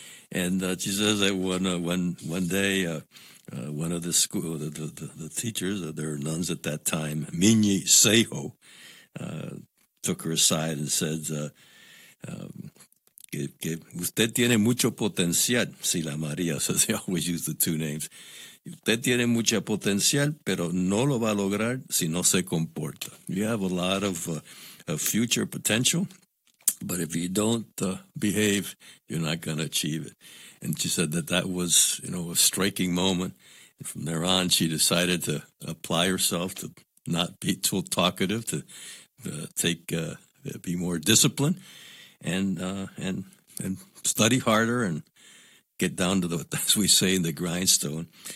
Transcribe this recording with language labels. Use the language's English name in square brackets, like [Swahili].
[English] And she says that one day, one of the school, the teachers, there were nuns at that time, Minyi Seho, took her aside and said, [Spanish] que usted tiene mucho potencial, [English] Sila María. So they always use the two names. [Spanish] Usted tiene mucho potencial, pero no lo va a lograr si no se comporta. [English] You have a lot of future potential, but if you don't behave, you're not going to achieve it. And she said that was, you know, a striking moment. And from there on, she decided to apply herself to not be too talkative, to be more disciplined, and study harder and get down to as we say, in the grindstone.